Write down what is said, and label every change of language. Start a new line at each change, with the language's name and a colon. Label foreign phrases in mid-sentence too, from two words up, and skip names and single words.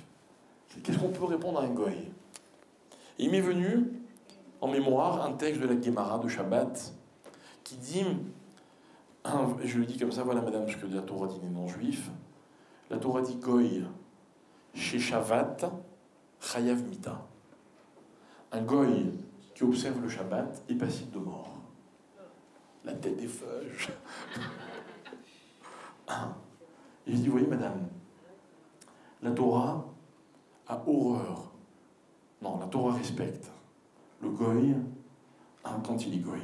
French: Qu'est-ce qu'on peut répondre à un goy? Et il m'est venu en mémoire un texte de la Guémara de Shabbat qui dit, je lui dis comme ça, voilà madame ce que la Torah dit des non-juifs. La Torah dit
Hebrew: גוי ששבת חייב מיתה.
French: Un goy qui observe le Shabbat est passible de mort. La tête des feuilles. Et je dis, vous voyez madame, la Torah a horreur. Non, la Torah respecte le goy quand il est goy.